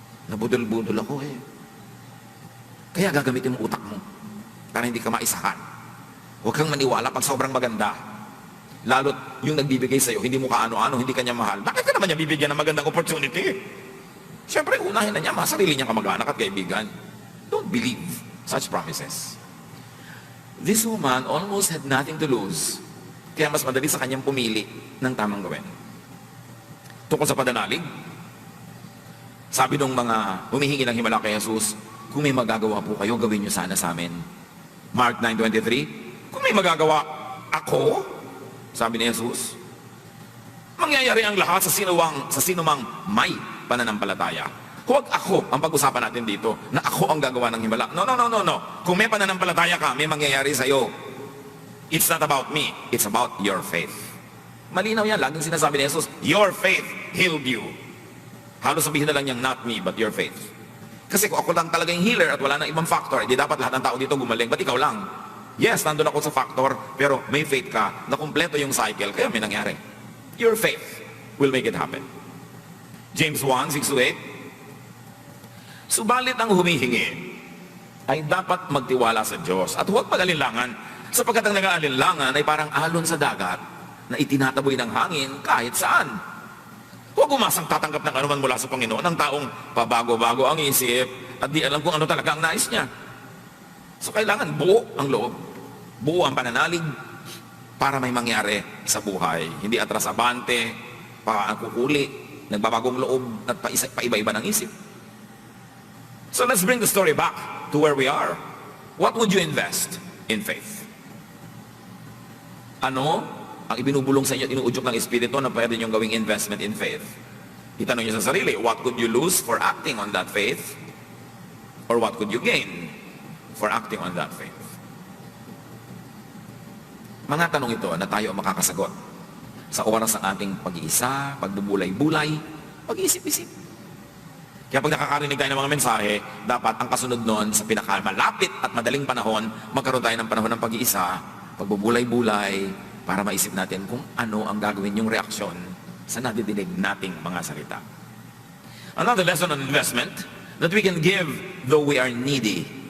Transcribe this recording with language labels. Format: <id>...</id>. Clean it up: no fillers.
<tl>Nabudol-budol ako eh. Kaya gagamitin mo utak mo para hindi ka maisahan. Huwag kang maniwala pag sobrang maganda. Lalo't yung nagbibigay sa'yo, hindi mo kaano-ano, hindi ka niya mahal. Bakit ka naman niya bibigyan ng magandang opportunity? Siyempre, unahin na niya, sarili niyang kamag-anak at kaibigan.</tl> <en>Don't believe such promises. This woman almost had nothing to lose.</en> <tl>Kaya mas madali sa kanyang pumili ng tamang gawin. Tungkol sa pananalig, sabi ng mga humihingi ng himala kay Jesus, kung may magagawa po kayo, gawin nyo sana sa amin. Mark 9:23, kung may magagawa ako, sabi ni Jesus, mangyayari ang lahat sa sinumang may pananampalataya. Huwag ako ang pag-usapan natin dito na ako ang gagawa ng himala. No. Kung may pananampalataya ka, may mangyayari sa'yo.</tl> <en>It's not about me, it's about your faith.</en> <tl>Malinaw yan, laging sinasabi ni Jesus,</tl> <en>your faith healed you.</en> <tl>Halos sabihin na lang niyang,</tl> <en>not me, but your faith.</en> <tl>Kasi kung ako lang talaga yung healer at wala nang ibang factor, hindi dapat lahat ng tao dito gumaling. Ba't ikaw lang? Yes, nandun ako sa factor, pero may faith ka na kumpleto yung cycle, kaya may nangyari.</tl> <en>Your faith will make it happen. James 1:6-8.</en> <tl>Subalit ang humihingi ay dapat magtiwala sa Diyos at huwag mag-alinlangan, sapagkat ang nag-aalinlangan ay parang alon sa dagat na itinataboy ng hangin kahit saan. Huwag umasang tatanggap ng anuman mula sa Panginoon ng taong pabago-bago ang isip at di alam kung ano talaga ang nais niya. So kailangan buo ang loob, buo ang pananalig para may mangyari sa buhay. Hindi atras-abante, pakukuli, nagbabagong loob at paiba-iba ng isip.</tl> <en>So let's bring the story back to where we are. What would you invest in faith?</en> <tl>Ano ang ibinubulong sa inyo, inuudyok ng Espiritu na pwede niyong gawing</tl> <en>investment in faith?</en> <tl>Itanong niyo sa sarili,</tl> <en>what could you lose for acting on that faith? Or what could you gain for acting on that faith?</en> <tl>Mga tanong ito na tayo ang makakasagot sa oras ng ating pag-iisa, pagbubulay-bulay, pag-iisip-isip. Kaya pag nakakarinig tayo ng mga mensahe, dapat ang kasunod nun sa pinakamalapit at madaling panahon, magkaroon tayo ng panahon ng pag-iisa, pagbubulay-bulay, para maisip natin kung ano ang gagawin yung reaksyon sa nadidinig nating mga salita.</tl> <en>Another lesson on investment, that we can give though we are needy.</en>